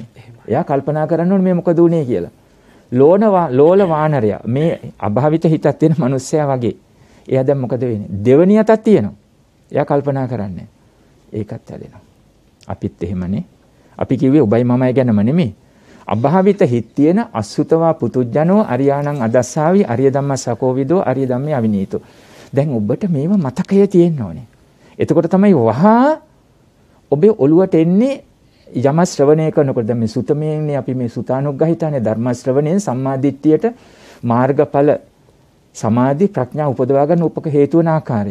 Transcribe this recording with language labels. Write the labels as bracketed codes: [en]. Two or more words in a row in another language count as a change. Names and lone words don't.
[si] එයා කල්පනා කරන්න ඕනේ මේ මොකද උනේ කියලා. ලෝල වානරයා මේ අභාවිත හිතක් තියෙන මිනිස්සයා වගේ. එයා දැන් මොකද වෙන්නේ? දෙවණිය අතක් තියෙනවා. එයා කල්පනා කරන්නේ. ඒකත් ඇලෙනවා. අපිත් එහෙමනේ. අපි කිව්වේ ඔබයි මමයි ගැනම නෙමෙයි. අභාවිත හිත් තියෙන [pi] අසුතවා පුතුජනෝ අරියාණං අදස්සාවි අරිය ධම්මසකෝ විදෝ අරිය ධම්මේ අවිනීතෝ. [si] දැන් ඔබට මේව මතකයේ තියෙන්න ඕනේ. එතකොට තමයි වහා ඔබේ ඔළුවට එන්නේ යම ශ්‍රවණය කරනකොට. දැන් මේ සුතමේන්නේ අපි මේ සුතානුග්‍රහිතානේ ධර්ම ශ්‍රවණයෙන් සම්මාදිට්ඨියට මාර්ගඵල සමාධි ප්‍රඥා උපදවා ගන්න උපක හේතු වන ආකාරය.